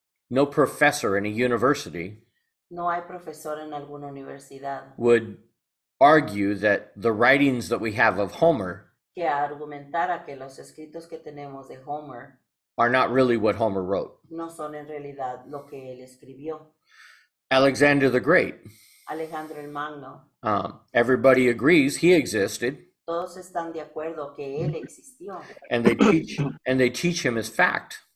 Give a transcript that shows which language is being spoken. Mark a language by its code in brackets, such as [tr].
[en] no professor in a university [es] No hay profesor en alguna universidad [en] would argue that the writings that we have of Homer [es] que argumentara que los escritos que tenemos de Homer [en] are not really what Homer wrote. [es] no son en realidad lo que él escribió. [en] Alexander the Great, [es] Alejandro el Magno, [en] everybody agrees he existed, [es] todos están de acuerdo que él existió [en] and they teach him as fact.